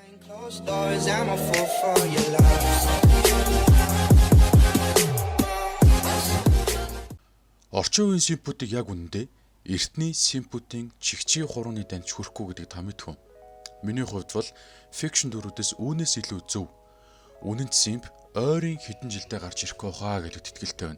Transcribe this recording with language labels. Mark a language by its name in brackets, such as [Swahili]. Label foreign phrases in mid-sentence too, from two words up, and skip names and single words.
[English] Closed doors, I'm a fool for your love. [Mongolian] Орчин үеийн симпүүдийг яг үнэндээ эртний симпүүдийн чигчийн хурууны данд хүрэхгүй гэдгийг та мэдв үү? Миний хувьд бол фикшн дүрүүдээс үүнээс илүү зөв. Үнэнд симп ойрын хэдэн жилдээ гарч ирэхгүй хаа гэж итгэлтэй байна.